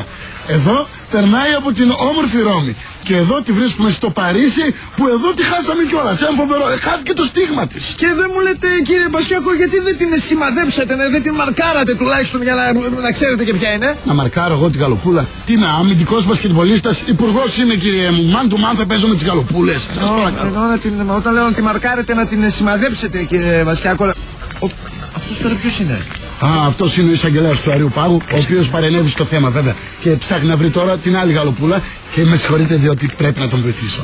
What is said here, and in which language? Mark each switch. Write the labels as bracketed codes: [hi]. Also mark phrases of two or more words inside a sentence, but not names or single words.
[el] Εδώ περνάει από την όμορφη Ρώμη. Και εδώ τη βρίσκουμε στο Παρίσι, που εδώ τη χάσαμε κιόλας. Ένα φοβερό. Χάθηκε το στίγμα της. Και δεν μου λέτε, κύριε Μπασιάκο, γιατί δεν την σημαδέψατε, δεν την μαρκάρατε τουλάχιστον για να ξέρετε και ποια είναι. Να μαρκάρω εγώ την γαλοπούλα? Τι είμαι, αμυντικός μπασκετμπολίστας? Υπουργός είμαι, κύριε μου. [en] Man to man [el] θα παίζω με τις γαλοπούλες. Σας παρακαλώ. Όταν λέω να τη μαρκάρετε, να την σημαδέψετε, κύριε Μπασιάκο. Αυτός τώρα ποιος είναι? Αυτός είναι ο εισαγγελέας του Αριού Πάγου, ο οποίος παρενέβη στο θέμα βέβαια. Και ψάχνει να βρει τώρα την άλλη γαλοπούλα. Και με συγχωρείτε, διότι πρέπει να τον βοηθήσω.